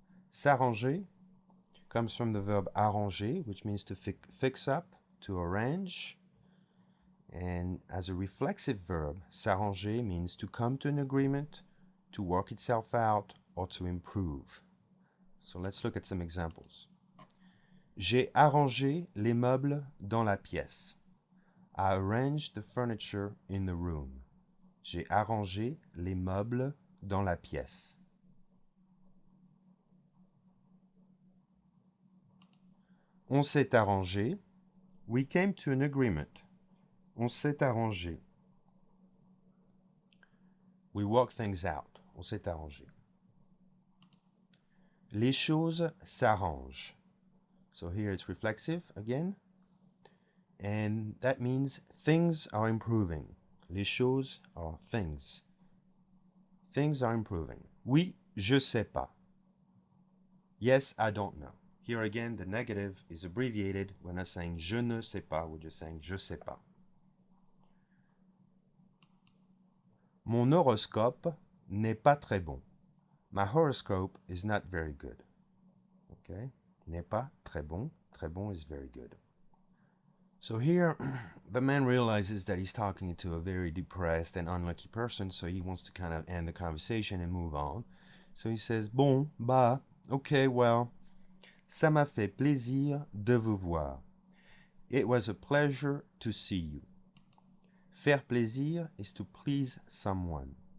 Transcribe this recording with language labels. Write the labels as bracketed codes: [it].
[en] S'arranger comes from the verb arranger, which means to fix up, to arrange. And as a reflexive verb, s'arranger means to come to an agreement, to work itself out, or to improve. So let's look at some examples. [fr] J'ai arrangé les meubles dans la pièce. [en] I arranged the furniture in the room. [fr] J'ai arrangé les meubles dans la pièce. On s'est arrangé. [en] We came to an agreement. [fr] On s'est arrangé. [en] We worked things out. [fr] On s'est arrangé. Les choses s'arrangent. [en] So here it's reflexive again. And that means things are improving. Les choses are things. Things are improving. [fr] Oui, je sais pas. [en] Yes, I don't know. Here again, the negative is abbreviated. We're not saying [fr] je ne sais pas, [en] we're just saying [fr] je sais pas. Mon horoscope n'est pas très bon. [en] My horoscope is not very good. Okay? N'est pas très bon. Très bon is very good. So here, the man realizes that he's talking to a very depressed and unlucky person, so he wants to kind of end the conversation and move on. So he says, [fr] bon, bah, okay, well, ça m'a fait plaisir de vous voir. [en] It was a pleasure to see you. Faire plaisir is to please someone.